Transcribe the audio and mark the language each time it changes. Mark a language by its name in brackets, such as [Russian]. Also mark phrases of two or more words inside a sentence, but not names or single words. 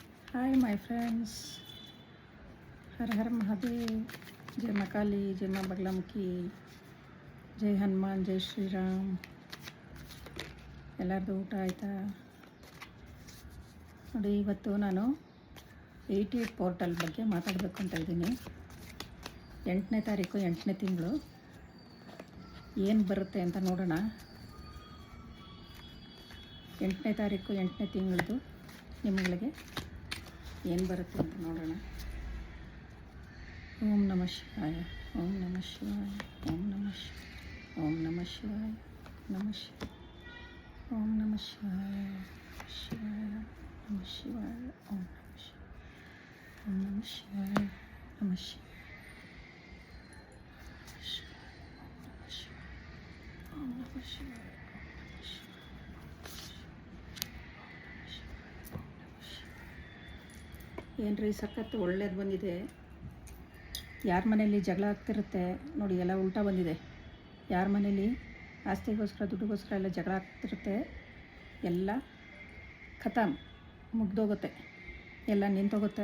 [English] Hi my friends, [Hindi] हर हर महादेव। जय माँ काली, जय माँ बगलामुखी, जय हनुमान, जय ಶ್ರೀರಾಮ್। [Kannada] ಎಲ್ಲರದು ಊಟ ಆಯಿತಾ? ನೋಡಿ, ಇವತ್ತು ನಾನು 88 ಪೋರ್ಟಲ್ ಬಗ್ಗೆ ಮಾತಾಡಬೇಕು ಅಂತ ಇದ್ದೀನಿ. 8ನೇ ತಾರೀಕು 8ನೇ ತಿಂಗಳು ಏನು ಬರುತ್ತೆ ಅಂತ ನೋಡೋಣ. 8ನೇ ತಾರೀಕು 8ನೇ ತಿಂಗಳದು ನಿಮಗೆ ಏನು ಬರುತ್ತೆ ಅಂತ ನೋಡೋಣ. [Sanskrit] ಓಂ ನಮಃ ಶಿವಾಯ, ಓಂ ನಮಃ ಶಿವಾಯ, ಓಂ ನಮಃ ಶಿವಾಯ, ಓಂ ನಮಃ ಶಿವಾಯ, ನಮಃ ಶಿವಾಯ, ಓಂ ನಮಃ ಶಿವಾಯ, ಶಿವಾಯ ನಮಃ ಶಿವಾಯ, ಓಂ ನಮಃ ಶಿವಾಯ, ಓಂ ನಮಃ ಶಿವಾಯ, ನಮಃ ಶಿವಾಯ, ಓಂ ನಮಃ ಶಿವಾಯ. [Kannada] ಏನ್ರಿ ಸಖತ್ತು ಒಳ್ಳೇದು ಬಂದಿದೆ. ಯಾರ ಮನೇಲಿ ಜಗಳ ಆಗ್ತಿರುತ್ತೆ ನೋಡಿ, ಎಲ್ಲ ಉಲ್ಟಾ ಬಂದಿದೆ. ಯಾರ ಮನೇಲಿ ಆಸ್ತಿಗೋಸ್ಕರ ದುಡ್ಡುಗೋಸ್ಕರ ಎಲ್ಲ ಜಗಳ ಆಗ್ತಿರುತ್ತೆ, ಎಲ್ಲ ಖತಮ್, ಮುಗ್ದೋಗುತ್ತೆ, ಎಲ್ಲ ನಿಂತೋಗುತ್ತೆ.